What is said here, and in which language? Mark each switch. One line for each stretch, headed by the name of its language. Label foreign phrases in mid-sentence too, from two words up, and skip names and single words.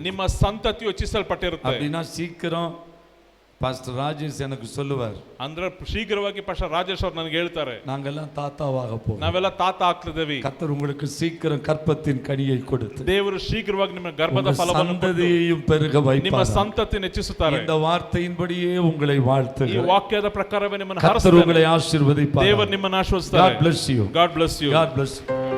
Kannada: ನಿಮ್ಮ ಸಂತತಿಯು ಹೆಚ್ಚಿಸಲ್ಪಟ್ಟಿರುತ್ತೆ.
Tamil: அப்படின்னா சீக்கிரம் பாஸ்டர் ராஜேஷ் எனக்கு சொல்லுவார்,
Kannada: ಅಂದ್ರೆ ಶೀಘ್ರವಾಗಿ ಪಾಸ್ಟರ್ ರಾಜೇಶ್ ಅವರು ನನಗೆ ಹೇಳ್ತಾರೆ,
Tamil: நாங்கெல்லாம் தாத்தாவாக போவோம்.
Kannada: ನಾವೆಲ್ಲ ತಾತ ಆಗ್ತಿದ್ದೇವೆ.
Tamil: கர்த்தர் உங்களுக்கு சீக்கிரம் கற்பத்தின் கனியை கொடுத்து
Kannada: ದೇವರು ಶೀಘ್ರವಾಗಿ ನಿಮ್ಮ ಗರ್ಭದ
Tamil: உங்க
Kannada: ಫಲವನ್ನು ಕೊಟ್ಟು
Tamil: சந்ததியையும் பெருக
Kannada: ನಿಮ್ಮ
Tamil: வைப்பார்.
Kannada: ಸಂತತಿಯನ್ನು ಹೆಚ್ಚಿಸುತ್ತಾರೆ.
Tamil: இந்த வார்த்தையின்படியே உங்களை
Kannada: ಈ
Tamil: வாழ்த்துகிறேன்.
Kannada: ವಾಕ್ಯದ ಪ್ರಕಾರವೇ ನಿಮ್ಮನ್ನು
Tamil: கர்த்தர்
Kannada: ಹರಿಸುತ್ತಾರೆ.
Tamil: உங்களை ஆசீர்வதிப்பார்.
Kannada: ದೇವರು ನಿಮ್ಮನ್ನು ಆಶೀರ್ವದಿಸ್ತಾರೆ.
English: God bless you. God bless you. God bless you.